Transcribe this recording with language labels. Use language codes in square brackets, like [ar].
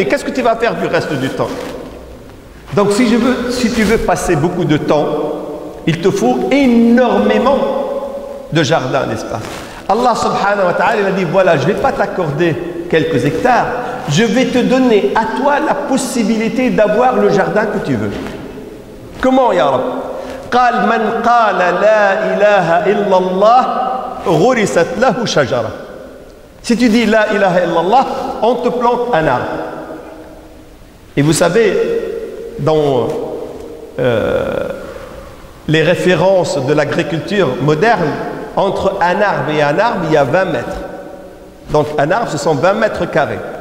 [fr] Et qu'est-ce que tu vas faire du reste du temps? Donc si tu veux passer beaucoup de temps, il te faut énormément de jardins, n'est-ce pas? Allah subhanahu wa ta'ala, il a dit, voilà, je ne vais pas t'accorder quelques hectares, je vais te donner à toi la possibilité d'avoir le jardin que tu veux. Comment, ya Rab? [ar] قال من قال لا إله إلا الله غرست له شجرة. [fr] Si tu dis la ilaha illallah, on te plante un arbre. Et vous savez, dans les références de l'agriculture moderne, entre un arbre et un arbre, il y a 20 mètres. Donc un arbre, ce sont 20 mètres carrés.